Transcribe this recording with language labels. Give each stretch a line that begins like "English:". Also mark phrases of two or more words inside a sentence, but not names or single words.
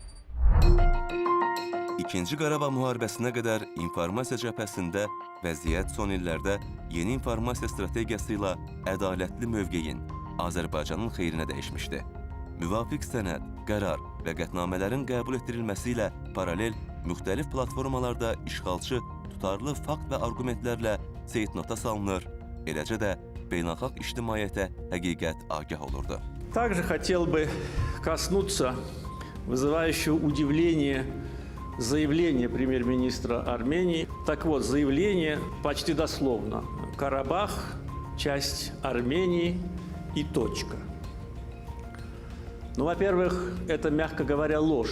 Azerbaijani: İkinci Qarabağ müharibəsinə qədər informasiya cəbhəsində vəziyyət son illərdə yeni informasiya strategiyası ilə ədalətli mövqeyin Azərbaycanın xeyrinə dəyişmişdi. Müvafiq sənəd, qərar və qətnamələrin qəbul etdirilməsi ilə paralel müxtəlif platformalarda işğalçı tutarlı fakt və arqumentlərlə seytnota salınır, eləcə də beynəlxalq ictimaiyyətə həqiqət agah olurdu.
Russian: Также хотел бы коснуться вызывающего удивление заявления премьер-министра Армении. Так вот, заявление почти дословно. Карабах – часть Армении и точка. Ну, во-первых, это, мягко говоря, ложь.